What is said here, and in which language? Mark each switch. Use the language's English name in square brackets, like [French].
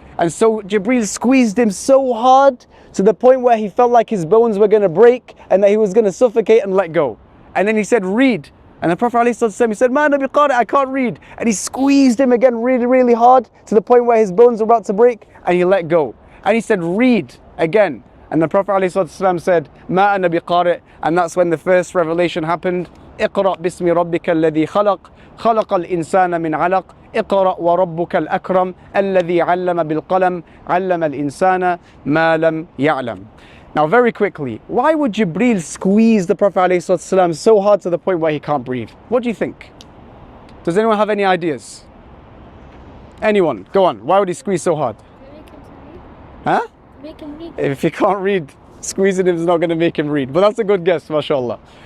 [English] And so Jibreel squeezed him so hard to the point where he felt like his bones were going to break and that he was going to suffocate and let go. And then he said, read. And the Prophet ﷺ, he said, [Arabic] Ma ana biqari, [English] I can't read. And he squeezed him again really hard to the point where his bones were about to break, and he let go. And he said, read again. And the Prophet ﷺ said, [Arabic] Ma ana biqari. [English] And that's when the first revelation happened. [Arabic] اقرأ باسم ربك الذي خلق خلق الإنسان من علق اقرأ وربك الأكرم الذي علم بالقلم علم الإنسان ما لم يعلم. [English] Now very quickly, why would Jibreel squeeze the Prophet ﷺ so hard to the point where he can't breathe? What do you think? Does anyone have any ideas? Anyone? Go on. Why would he squeeze so hard? Huh? Make him read. If he can't read, squeezing him is not going to make him read. But that's a good guess, mashallah.